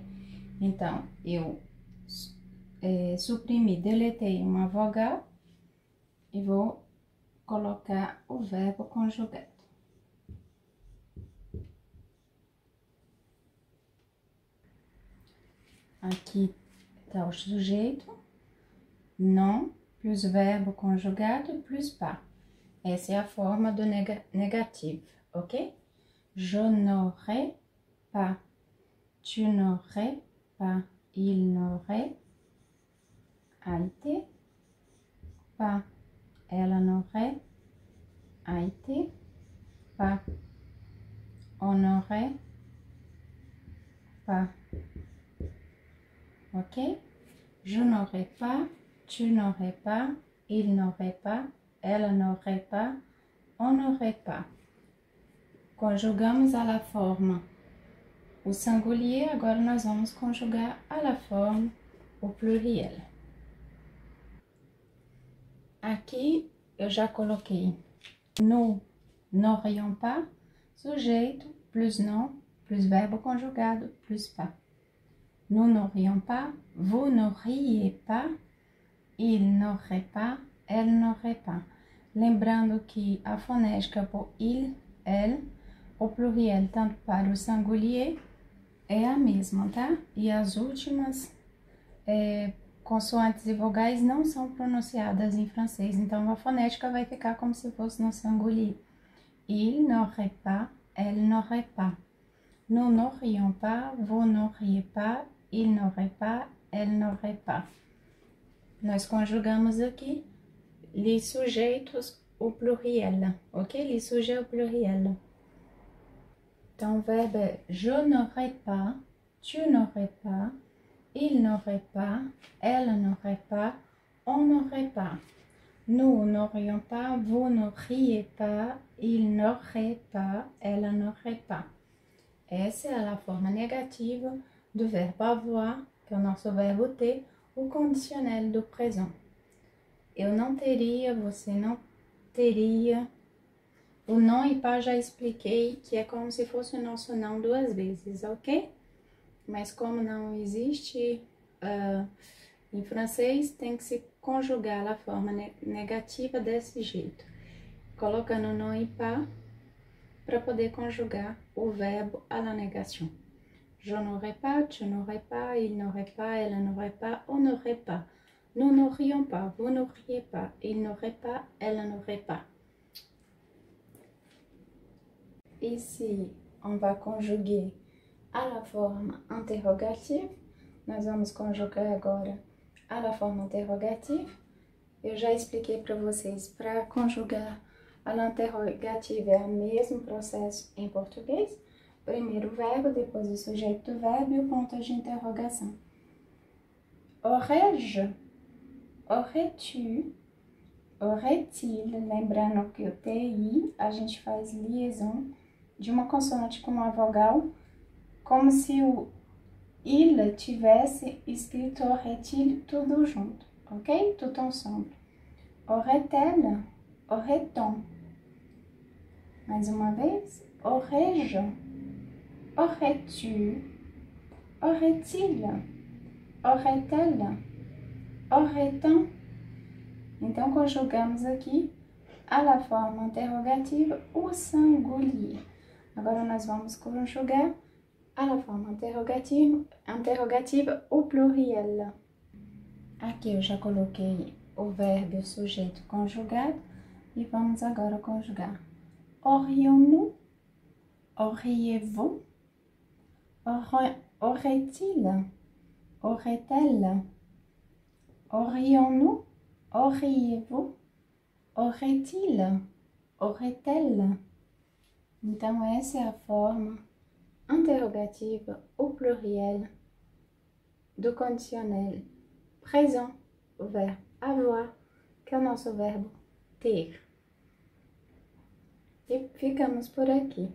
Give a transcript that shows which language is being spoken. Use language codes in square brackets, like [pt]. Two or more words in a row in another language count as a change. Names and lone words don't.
[pt] Então, eu suprimi, deletei uma vogal e vou colocar o verbo conjugado. Aqui tá o sujeito. [fr] Non, plus [pt] verbo conjugado, [fr] plus pas. [pt] Essa é a forma do negativo, ok? [fr] Je n'aurais pas, tu n'aurais pas, il n'aurait été pas, elle n'aurait été pas, on n'aurait pas, ok? Je n'aurais pas, tu n'aurais pas, il n'aurait pas, elle n'aurait pas, on n'aurait pas. [pt] conjugamos a la forma o singulier, agora nós vamos conjugar a la forma o pluriel. Aqui eu já coloquei [fr] nous n'aurions pas, [pt] sujeito, [fr] plus nom, plus [pt] verbo conjugado, [fr] plus pas. Nous n'aurions pas, vous n'auriez pas, il n'aurait pas, elle n'aurait pas. [pt] Lembrando que a fonética por il, elle, o pluriel tanto para o singulier é a mesma, tá? E as últimas consoantes e vogais não são pronunciadas em francês, então a fonética vai ficar como se fosse no singulier. [fr] Il n'aurait pas, elle n'aurait pas. Nous n'aurions pas, vous n'auriez pas, il n'aurait pas, elle n'aurait pas. [pt] Nós conjugamos aqui les sujeitos o pluriel, ok? [fr] Les sujets au pluriel. [pt] Então, o verbo é [fr] je n'aurais pas, tu n'aurais pas, il n'aurait pas, elle n'aurait pas, on n'aurait pas. Nous n'aurions pas, vous n'auriez pas, il n'aurait pas, elle n'aurait pas. [pt] Essa é a forma negativa do verbo avoir, que é o nosso verbo ter, o condicional do présent. Eu não teria, você não teria. O não e pas já expliquei que é como se fosse o nosso não duas vezes, ok? Mas como não existe em francês, tem que se conjugar a forma negativa desse jeito. Colocando não e pas para poder conjugar o verbo [fr] à la négation. Je n'aurais pas, tu n'aurais pas, il n'aurait pas, elle n'aurait pas, on n'aurait pas. Nous n'aurions pas, vous n'auriez pas, il n'aurait pas, elle n'aurait pas. Ici, on va conjuguer à la forme interrogative. [pt] Nós vamos conjugar agora a la forma interrogative. Eu já expliquei para vocês, para conjugar a la interrogativa é o mesmo processo em português. Primeiro o verbo, depois o sujeito do verbo e o ponto de interrogação. [fr] Aurais-je, aurais-tu, aurait-il, [pt] lembrando que o TI a gente faz liaison de uma consoante com uma vogal, como se o il tivesse escrito aurait-il tudo junto, ok? Tudo ensemble. [fr] Aurait-elle, aurait-on. [pt] Mais uma vez, [fr] aurais-je, aurais-tu, aurait-il, aurait-elle, aurait-on. [pt] Então, conjugamos aqui a la forma interrogativa o singulier. Agora, nós vamos conjugar a la forma interrogativa o pluriel. Aqui eu já coloquei o verbo e o sujeito conjugado e vamos agora conjugar. [fr] Aurions-nous, auriez-vous, aurait-il, aurait-elle, aurions-nous, auriez-vous, aurait-il, aurait-elle. [pt] Então, essa é a forma interrogativa, o pluriel do condicional présent, o verbo avoir, que é o nosso verbo ter. E ficamos por aqui.